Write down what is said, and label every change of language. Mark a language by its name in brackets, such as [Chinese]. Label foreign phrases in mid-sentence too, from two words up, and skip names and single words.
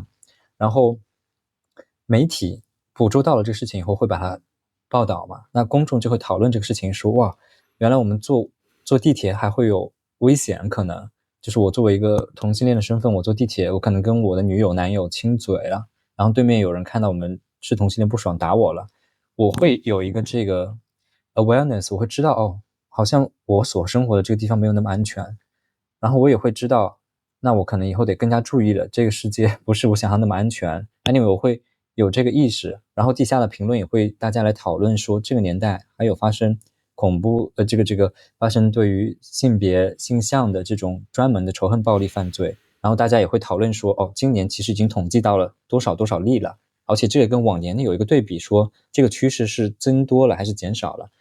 [Chinese] 然後媒體捕捉到了這個事情以後會把它報道嘛，那公眾就會討論這個事情，說哇，原來我們坐地鐵還會有危險，可能就是我作為一個同性戀的身份，我坐地鐵，我可能跟我的女友男友親嘴了，然後對面有人看到我們是同性戀不爽打我了，我會有一個這個 awareness，我會知道哦，好像我所生活的這個地方沒有那麼安全，然後我也會知道，那我可能以後得更加注意了，這個世界不是我想象那麼安全。Anyway，我會有這個意識，然後地下的評論也會大家來討論說，這個年代還有發生恐怖這個發生對於性別性向的這種專門的仇恨暴力犯罪，然後大家也會討論說，哦，今年其實已經統計到了多少多少例了，而且這個跟往年的有一個對比，說這個趨勢是增多了還是減少了。